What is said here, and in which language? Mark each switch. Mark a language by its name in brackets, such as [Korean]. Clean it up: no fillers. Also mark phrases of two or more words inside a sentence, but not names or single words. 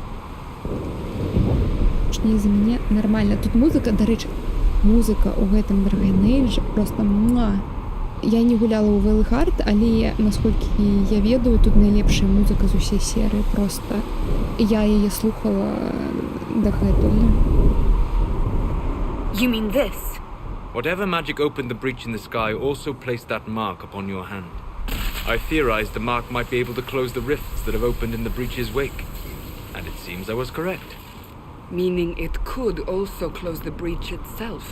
[Belarusian] Точней, за мяне нармальна. Тут музыка, дарэчы, музыка ў гэтым Dragon Age просто муа. Я не гуляла ў Veilguard, але, насколькі я ведаю, тут найлепшая музыка з усей серыі. Просто я яе слухала дагэтуль. [English] You mean this? Whatever magic opened the breach in the sky also placed that mark upon your hand. I theorized the mark might be able to close the rifts that have opened in the breach's wake. And it seems I was correct. Meaning it could also close the breach itself.